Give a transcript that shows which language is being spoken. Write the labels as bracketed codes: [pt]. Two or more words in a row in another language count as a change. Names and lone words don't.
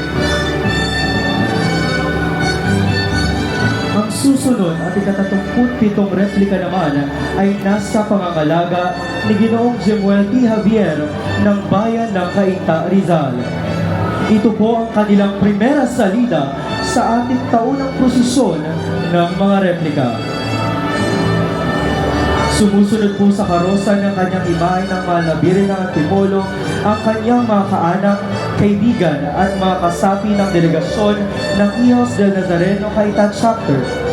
[tl] Ang susunod at ika-37 replika naman ay nasa pangangalaga ni Ginoong Jemuel T. Javier ng bayan ng Cainta, Rizal. Ito po ang kanilang [es] primera salida [tl] sa ating taunang prosesyon ng mga replika. Sumusunod po sa karosa ng kanyang imahe ng mga nabiri ng Antipolo ang kanyang mga kaanak, kaibigan at mga kasapi ng delegasyon ng Hijos del Nazareno Cainta Chapter.